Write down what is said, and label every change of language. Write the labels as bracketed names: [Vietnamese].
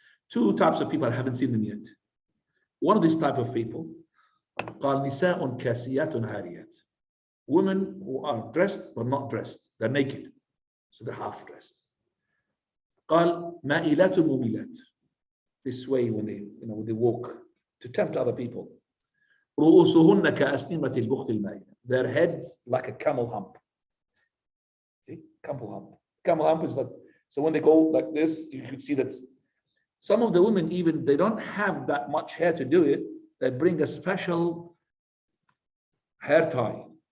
[English] Two types of people I haven't seen them yet. One of these type of people, [Arabic] قال نساء كاسيات عاريات. [English] Women who are dressed but not dressed, they're naked, so they're half dressed. [Arabic] قال مائلات مميلات. [English] This way when they walk to tempt other people. [Arabic] رؤوسهن كأسنمة البخت المائلة. [English] Their heads like a camel hump. See, camel hump. Camel hump is like, so when they go like this, you could see that some of the women even they don't have that much hair to do it. They bring a special hair tie.